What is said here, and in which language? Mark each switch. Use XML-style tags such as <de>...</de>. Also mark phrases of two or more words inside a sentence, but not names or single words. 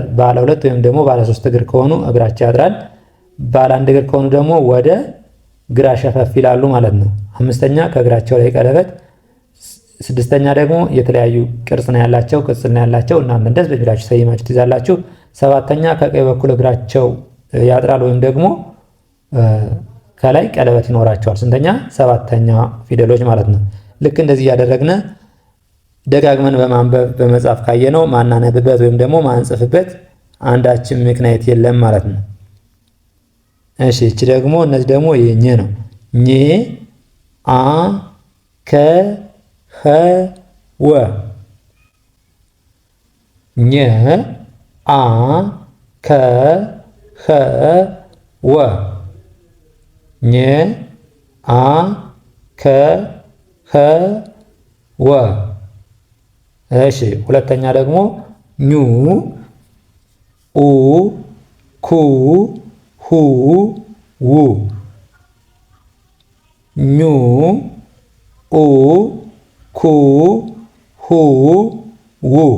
<am>ባለ ሁለት ወይም ደግሞ ባለ ሶስት እግር ከሆኑ እግራቸው ያጥራል። ባለ አንድ እግር ከሆኑ ደግሞ ወደ ግራ ሸፈፍ ይላሉ ማለት ነው። አምስተኛ ከእግራቸው ላይ ቀለበት፣ ስድስተኛ ደግሞ የተለያዩ ቅርጽ ነው ያላቸው ቅጽል ነው ያላቸው እናንተ እንደዚህ በሚላችሁ ሰይማችሁ ትይዛላችሁ። ሰባተኛ ከቀኝ በኩል እግራቸው ያጥራል ወይም ደግሞ ከላይ ቀለበት ይኖራቸዋል። ስንተኛ? ሰባተኛ ፊደሎች ማለት ነው። ልክ እንደዚህ እያደረግን ደጋግመን በማንበብ በመጻፍ ካየነው ማናነብበት ወይም ደግሞ ማንጽፍበት አንዳችን ምክንያት የለም ማለት ነው። እሺ እቺ ደግሞ እነዚህ ደግሞ የኘ ነው። ኘ አ ከ ኸ ወ ኘ አ ከ ኸ ወ ኘ አ ከ ኸ ወ። እሺ ሁለተኛ ደግሞ ኙ ኡ ኩ ሁ ው ኙ ኡ ኩ ሁ ው</am>